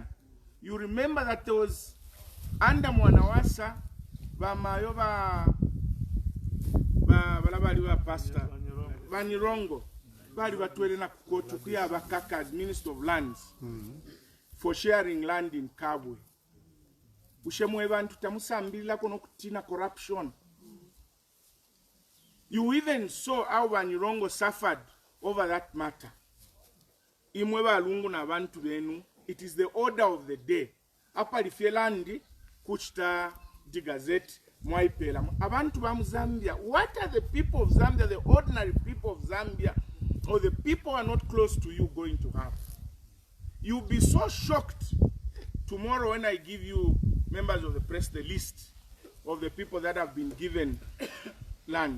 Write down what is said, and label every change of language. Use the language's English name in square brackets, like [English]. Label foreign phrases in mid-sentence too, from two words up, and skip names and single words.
[English] You remember that there was under Mwanawasa, pastor Vanirongo, as Minister of Lands, for sharing land in Kambwili. Corruption. You even saw how Vanirongo suffered over that matter. It is the order of the day. [Bemba] Apalifyelandi kuchita di gazette mwaipela. Abantu ba Zambia. [English] What are the people of Zambia, the ordinary people of Zambia, or the people who are not close to you going to have? You'll be so shocked tomorrow when I give you, members of the press, the list of the people that have been given land.